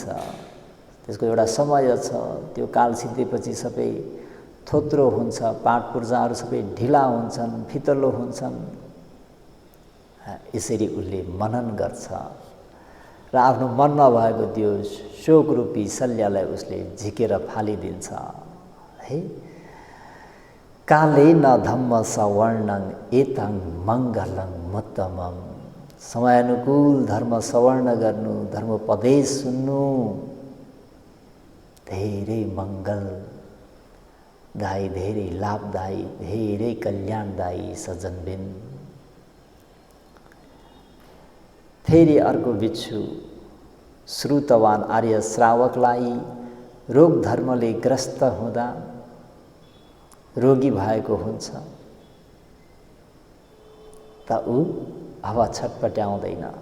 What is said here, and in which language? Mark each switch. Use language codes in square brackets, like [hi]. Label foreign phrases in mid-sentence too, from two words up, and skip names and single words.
[ne] त्यसको एउटा समय छ, त्यो काल सिद्धेपछि सबै थोत्रो हुन्छ, पाठ पूर्जाहरू सबै ढिला हुन्छन्, फितलो हुन्छन्। यसरी उसले मनन गर्छ र आफ्नो मनमा भएको त्यो शोक रूपी शल्यलाई उसले झिकेर फालिदिन्छ। है, [pi] कालेन धम्म सवर्णं एतं मङ्गलं मुत्तमम्। [ne] समयानुकूल धर्म सवर्ण गर्नु, धर्मोपदेश सुन्नु धेरै मङ्गलदायी, धेरै लाभदायी, धेरै कल्याणदायी सज्जनबिन। फेरि अर्को बिच्छु श्रुतवान आर्य श्रावकलाई रोग धर्मले ग्रस्त हुँदा रोगी भएको हुन्छ त ऊ अब छटपट्याउँदैन।